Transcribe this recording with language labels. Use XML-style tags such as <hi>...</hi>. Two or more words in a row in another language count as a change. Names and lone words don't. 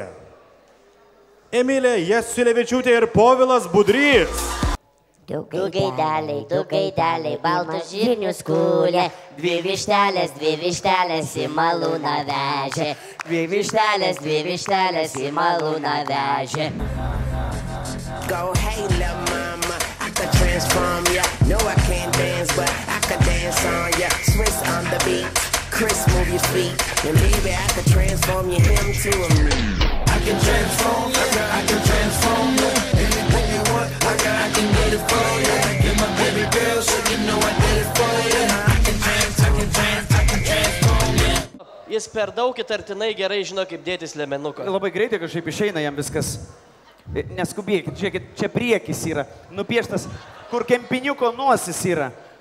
<lt>Emilė Jasiulevičiūtė ir Povilas Budrys. Du gaideliai, balnos žirnius kūlė, 2 vištelės į malūną vežė. 2 vištelės į malūną vežė.</lt> <en>Go, hey, lil' mama, I could transform ya. No, I can't dance, but I could dance on ya. Swiss on the beat, Chris, move your feet. And baby, I could transform you him to a me. I can transform, I can transform you. Anything you want, I can get it for you. Get my baby girl, so you know I did it for you. I can transform you.</en> <lt>Jis per daug įtartinai gerai žino, kaip dėtis liemenuką. Labai greitai kažkaip išeina jam viskas. Neskubėkit, žiūrėkit, čia priekis yra, nupieštas, kur kempiniuko nosis yra.</lt>